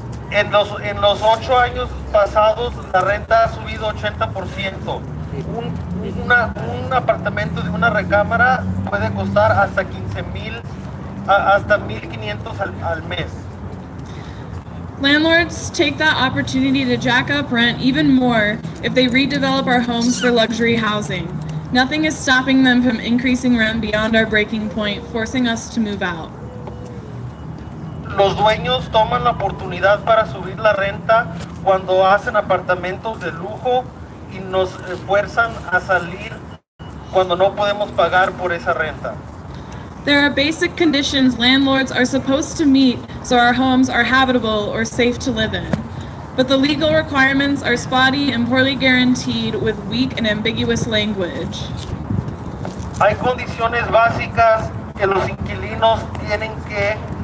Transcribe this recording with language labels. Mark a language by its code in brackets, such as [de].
[es] En los 8 años pasados la renta ha subido 80%. Un apartamento de una recámara puede costar hasta hasta $1,500 al mes. [en] Landlords take that opportunity to jack up rent even more if they redevelop our homes for luxury housing. Nothing is stopping them from increasing rent beyond our breaking point, forcing us to move out. [es] Los dueños toman la oportunidad para subir la renta cuando hacen apartamentos de lujo y nos fuerzan a salir cuando no podemos pagar por esa renta. [en] There are basic conditions landlords are supposed to meet so our homes are habitable or safe to live in. But the legal requirements are spotty and poorly guaranteed with weak and ambiguous language. [es] Hay condiciones básicas que los inquilinos tienen que